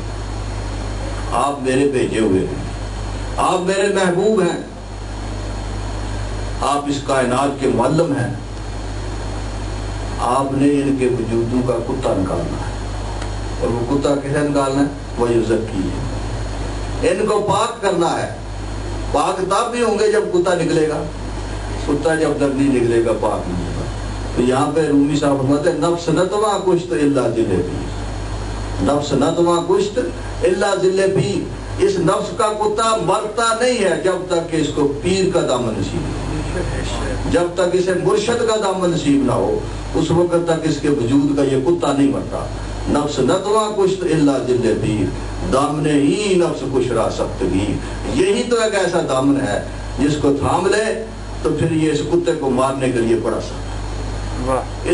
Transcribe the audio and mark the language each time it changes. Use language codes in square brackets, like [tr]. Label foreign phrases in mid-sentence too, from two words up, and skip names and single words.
[ur] آپ میرے بھیجے ہوئے ہیں، آپ میرے محبوب ہیں، آپ اس کائنات کے معلم ہیں، آپ نے ان کے وجودوں کا کتا نکالنا ہے۔ اور وہ کتا کسے نکالنا ہے؟ وَيُزَكِّيهِمْ، ان کو پاک کرنا ہے۔ پاک تب بھی ہوں گے جب کتا نکلے گا، کتا جب تک نہیں نکلے گا پاک نہیں ہوگا۔ تو یہاں پہ رومی صاحب فرماتے ہیں [fa] نفس نتواں کشت الا ذل پیر، نفس نتواں کشت الا ذل پیر، [ur] اس نفس کا کتا مرتا نہیں ہے جب تک کہ اس کو پیر کا دامن نصیب نہ، جب تک اسے مرشد کا دامن نصیب نہ ہو اس وقت تک اس کے وجود کا یہ کتا نہیں مرتا۔ [fa] نفس نتواں کشت الا ذل پیر، دامن ہی نفس کش را سختگی، [ur] یہی تو ایک ایسا دامن ہے جس کو تھام لے تو پھر یہ اس کتے کو مارنے کے لیے پڑا سکتا ہے۔